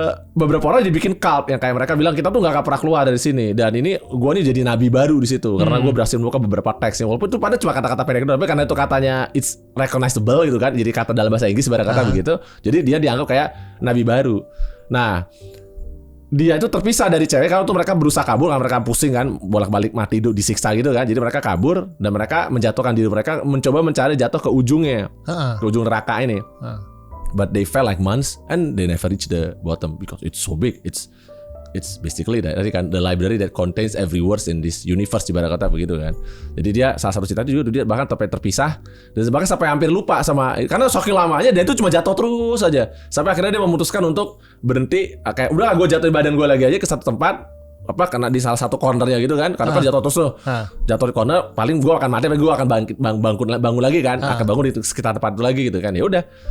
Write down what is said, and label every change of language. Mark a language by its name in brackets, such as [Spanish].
[Indonesian] beberapa orang dibikin cult yang kayak mereka bilang kita tuh nggak akan pernah keluar dari sini, dan ini gue nih jadi nabi baru di situ karena gue berhasil membuka beberapa teksnya, walaupun itu pada cuma kata-kata pendek doang, tapi karena itu katanya [English] it's recognizable [Indonesian] gitu kan, jadi kata dalam bahasa Inggris ibarat kata begitu, jadi dia dianggap kayak nabi baru. Nah, dia itu terpisah dari cewek karena tuh mereka berusaha kabur, karena mereka pusing kan, bolak-balik mati hidup disiksa gitu kan, jadi mereka kabur dan mereka menjatuhkan diri mereka, mencoba mencari jatuh ke ujungnya, ke ujung neraka ini. [English] But they fell like months and they never reach the bottom because it's so big. It's basically that kan the library that contains every words in this universe [Indonesian] ibarat kata begitu kan. Jadi dia salah satu cerita juga dia bahkan sampai terpisah dan bahkan sampai hampir lupa sama, karena saking lamanya dia itu cuma jatuh terus aja sampai akhirnya dia memutuskan untuk berhenti, kayak udah gue jatuh badan gue lagi aja ke satu tempat karena di salah satu cornernya gitu kan, karena kan jatuh terus tuh, jatuh di corner paling gue akan mati, tapi gue akan bangun lagi kan, akan bangun di sekitar tempat itu lagi gitu kan. Ya udah.